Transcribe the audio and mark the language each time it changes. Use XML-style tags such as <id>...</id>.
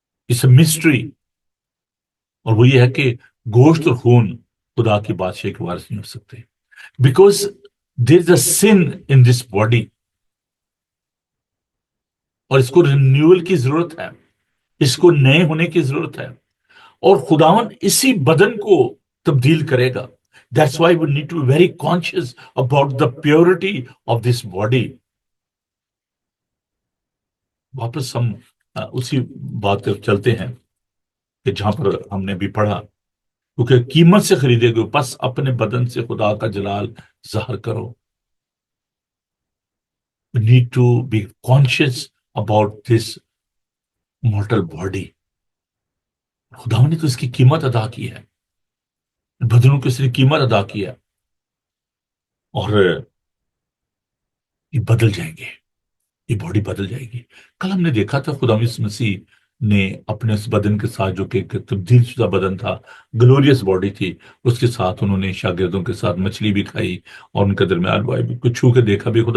<ur>اس mystery, اور وہ یہ ہے کہ گوشت اور خون خدا کی بادشاہی کے وارث نہیں ہو سکتے.</ur> <en>because there is a sin in this body,</en> <ur>اور اس کو رینیول کی ضرورت ہے، اس کو نئے ہونے کی ضرورت ہے، اور خداون اسی بدن کو تبدیل کرے گا.</ur> <en>That's why we need to be very conscious about the purity of this body.</en> <ur>واپس ہم اسی بات پہ چلتے ہیں کہ جہاں پر ہم نے بھی پڑھا، کیونکہ قیمت سے خریدے گئے بس اپنے بدن سے خدا کا جلال ظاہر کرو.</ur> <en>We need to be conscious about this mortal body.</en> <ur>خدا نے تو اس کی قیمت ادا کی ہے، بدنوں کی اس نے قیمت ادا کی ہے، اور یہ بدل جائیں گے، یہ باڈی بدل جائے گی. کل ہم نے دیکھا تھا خدا یسوع مسیح نے اپنے اس بدن کے ساتھ جو کہ ایک تبدیل شدہ بدن تھا، گلوریس باڈی تھی، اس کے ساتھ انہوں نے شاگردوں کے ساتھ مچھلی بھی کھائی اور ان کے درمیان کچھ چھو کے دیکھا بھی.</ur>